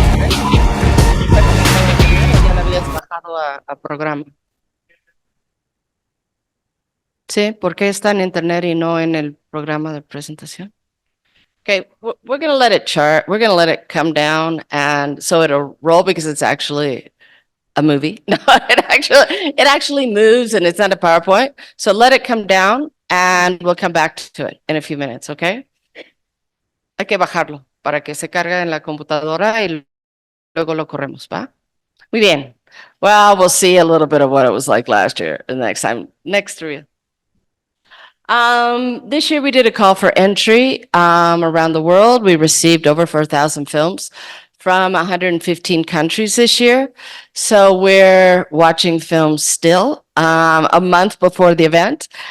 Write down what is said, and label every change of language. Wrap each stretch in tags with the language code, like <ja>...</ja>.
<es>Ya lo habías bajado a programa. Sí, ¿por qué está en internet y no en el programa de presentación?</es> <en>Okay, we're going to let it chart. We're going to let it come down, and so it'll roll because it's actually a movie. No, it actually moves, and it's not a PowerPoint. So let it come down, and we'll come back to it in a few minutes, okay?</en> <es>Hay que bajarlo para que se cargue en la computadora y luego lo corremos, ¿va? Muy bien.</es> <en>Well, we'll see a little bit of what it was like last year the next time. Next reel. This year we did a call for entry around the world. We received over 4,000 films from 115 countries this year. So we're watching films still a month before the event.</en>